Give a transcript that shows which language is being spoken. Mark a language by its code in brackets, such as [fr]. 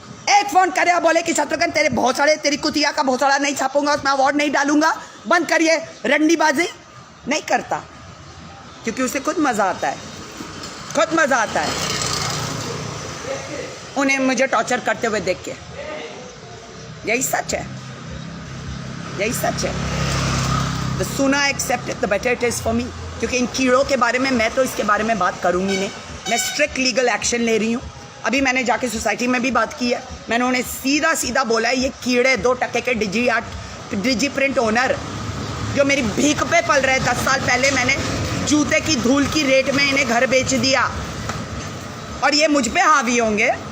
[hi] एक फोन करे और बोले कि शत्रुघ्न तेरे भोसड़े, तेरी कुतिया का भोसड़ा नहीं छापूंगा, उसमें अवार्ड नहीं डालूंगा, बंद करिए रंडीबाजी। नहीं करता, क्योंकि उसे खुद मजा आता है, खुद मजा आता है उन्हें मुझे टॉर्चर करते हुए देख के। यही सच है, यही सच है। [en] The sooner I accept it, the better it is for me। [hi] क्योंकि इन कीड़ों के बारे में मैं तो इसके बारे में बात करूंगी नहीं। मैं स्ट्रिक्ट लीगल एक्शन ले रही हूँ। अभी मैंने जाके सोसाइटी में भी बात की है। मैंने उन्हें सीधा सीधा बोला है, ये कीड़े 2 टके के डिजी प्रिंट ओनर जो मेरी भीख पे पल रहे, 10 साल पहले मैंने जूते की धूल की रेट में इन्हें घर बेच दिया, और ये मुझ पे हावी होंगे।